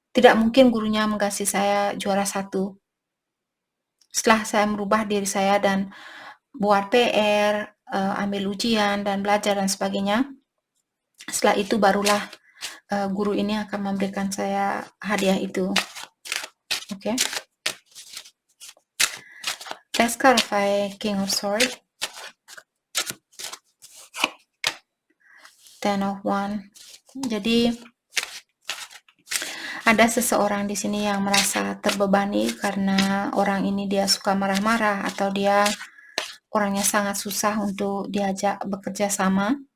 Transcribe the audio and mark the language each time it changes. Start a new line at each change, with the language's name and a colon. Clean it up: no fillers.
Indonesian: Tidak mungkin gurunya mengasihi saya juara 1. Setelah saya merubah diri saya dan buat PR, ambil ujian dan belajar dan sebagainya, setelah itu barulah guru ini akan memberikan saya hadiah itu. Oke.
English: Let's clarify King of Swords. Ten of Wands.
Indonesian: Jadi ada seseorang di sini yang merasa terbebani karena orang ini dia suka marah-marah atau dia orangnya sangat susah untuk diajak bekerja sama.